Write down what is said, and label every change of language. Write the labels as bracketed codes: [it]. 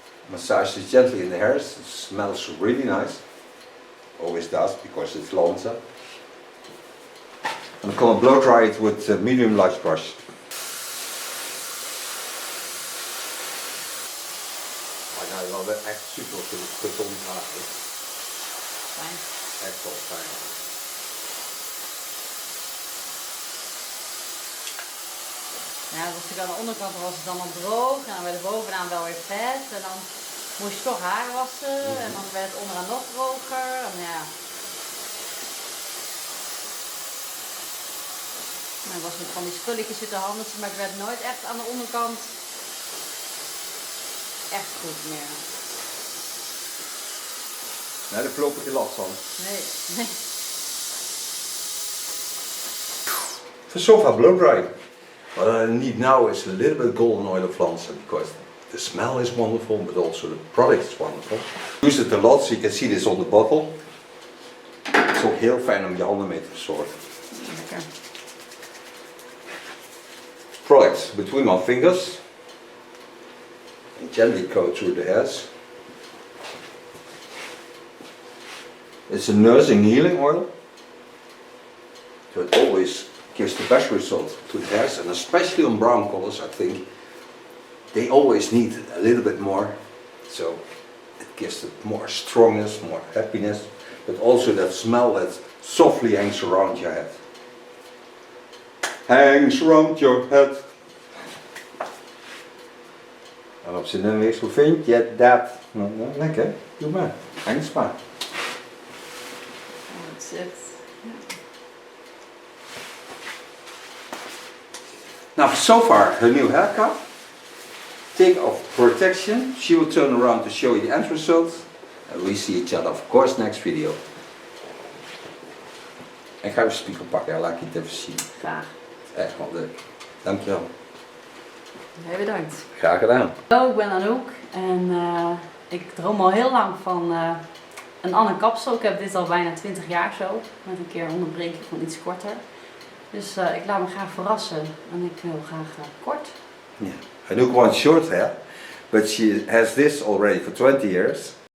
[en] Massage it gently in the hairs. It smells really nice. Always does because it's Lanza. And I'm going to blow dry it with a medium large brush. [nl] Maar nou wel echt super gezond haar. Fijn. Echt wel fijn. Ja, dus aan de onderkant was het dan al droog en dan werd het bovenaan wel weer vet en dan moest je toch haar wassen en dan werd het onderaan nog droger en ja. Dan was het van die spulletjes in de handen, maar het werd nooit echt aan de onderkant echt goed meer. Nee, daar loop ik geen last van. Nee. [en] For so far blow dry. What I need now is a little bit golden oil of Lanza because the smell is wonderful but also the product is wonderful. Use it a lot so you can see this on the bottle. [nl] Het is ook heel fijn om je handen mee te verzorgen. Lekker. [en] Product between my fingers and gently go through the hairs. It's a nursing healing oil. So it always gives the best result to the hairs, and especially on brown colors I think they always need a little bit more, so it gives it more strongness, more happiness, but also that smell that softly hangs around your head. Hangs around your head. [nl] En op zijn Engels, hoe vind je dat? Nou, lekker, doe maar, hangs maar. Oh, het zit. [en] Now, so far, her new haircut. Take off protection. She will turn around to show you the end result. And we see each other, of course, next video. [nl] Ik ga even spiegel pakken, laat ik het even zien. Graag. Echt wel leuk. Dankjewel. Heel bedankt. Graag gedaan. Hallo, ik ben Anouk en ik droom al heel lang van een andere kapsel. Ik heb dit al bijna 20 jaar zo. Met een keer onderbreken van iets korter. Dus ik laat me graag verrassen. En ik wil graag kort. [en] Yeah. Anouk wants short hair, but she has this already for 20 years.